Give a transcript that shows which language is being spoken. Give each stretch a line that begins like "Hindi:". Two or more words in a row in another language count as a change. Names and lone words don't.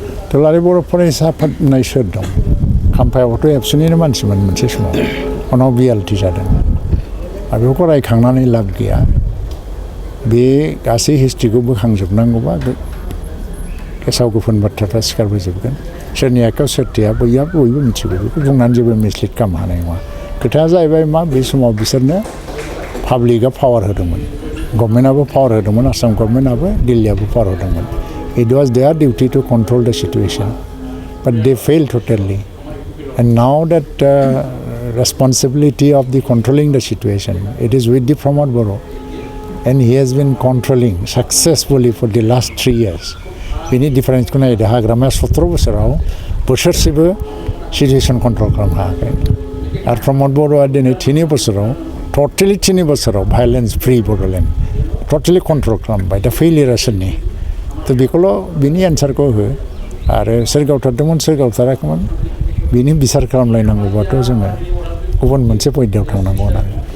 Bodo: दुलाराय बर' फरायसा आफाद होननाय सोर दं खाम्फायावथ' एबसुनिनो मानसिमोन मोनसे समाव उनाव BLT जादों आरो बेखौ रायखांनानै लाब गैया बे गासै हिस्ट्रिखौ बोखांजोबनांगौबा गेसाव गोफोन बाथ्राफ्रा सिखारबोजोबगोन सोरनि आखायाव सोरथिया बयबो मिथिगौ बेखौ बुंनानै जेबो मिसलिड खालामनो हानाय नङा खोथाया जाहैबाय मा बे समाव बिसोरनो पाब्लिकआ पावार होदोंमोन गभर्नमेन्टआबो पावार होदोंमोन आसाम गभर्नमेन्टआबो दिल्लीआबो पावार होदोंमोन
English: it was their duty to control the situation but they fail totally and now that responsibility of the controlling the situation it is with the Pramod Boro and he has been controlling successfully for the last 3 years बिनि डिफारेन्सखौ नायदो हाग्रामाया 17 बोसोराव बोसोरसेबो situation control खालामनो हायाखै आरो प्रमद बर'आ दिनै 3 बोसोराव टटेलि 3 बोसोराव violence free बड'लेण्ड totally control खालामबाय दा फेलियरा सोरनि थ' बेखौल' बिनि एन्सारखौ हो आरो सोर गावथारदोंमोन सोर गावथाराखैमोन बिनि बिसार खालामलायनांगौबाथ' जोङो गुबुन मोनसे पइन्टआव थांनांगौ आरो